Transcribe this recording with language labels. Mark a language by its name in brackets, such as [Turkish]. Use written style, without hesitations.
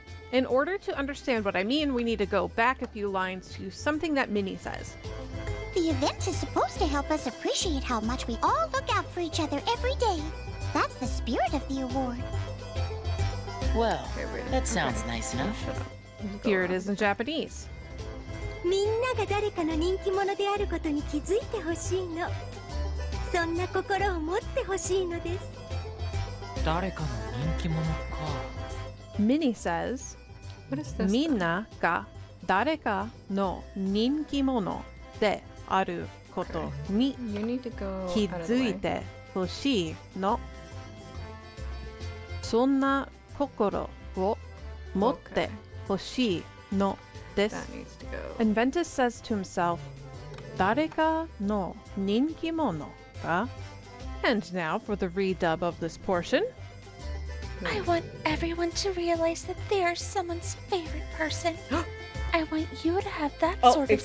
[English] In order to understand what I mean, we need to go back a few lines to something that Minnie says. The event is supposed to help us appreciate how much we all look out for each other every day. That's the spirit of the award. Well, that sounds nice enough. Here it is in Japanese. [Japanese] みんなが誰かの人気者であることに気づいてほしいの。そんな心を持ってほしいのです。誰かの人気者か。 [English] Minnie says, What is this? [Japanese] みんなが誰かの人気者であることに気づいてほしいの。そんな心を持ってほしいのです。 [English] And Ventus says to himself, [Japanese] 誰かの人気者が? [English] And now for the redub of this portion. I want everyone to realize that they are someone's favorite person. I want you to have that sort of